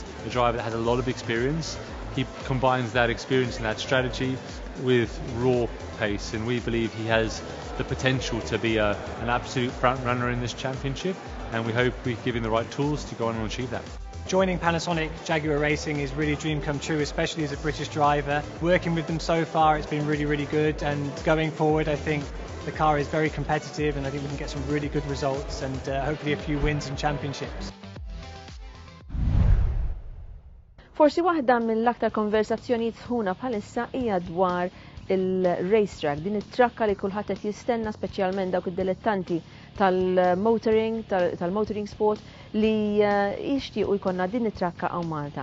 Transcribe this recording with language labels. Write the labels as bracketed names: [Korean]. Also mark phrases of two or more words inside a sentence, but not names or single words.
[English] A driver that has a lot of experience. He combines that experience and that strategy with raw pace, and we believe he has the potential to be an absolute front runner in this championship, and we hope we give him the right tools to go on and achieve that. Joining Panasonic Jaguar Racing is really a dream come true, especially as a British driver. Working with them so far, it's been really, really good, and going forward I think the car is very competitive, and I think we can get some really good results and hopefully a few wins in championships. [Maltese] Forsi waħda mill-aktar konversazzjonijiet ħuna bħalissa hija dwar il-racetrack, din it-trakka li kulħadd qed jistenna, speċjalment dawk id-dilettanti tal-motoring, tal- [English] motoring sport [Maltese] li jixtiequ jkollna din it-trakka hawn Malta.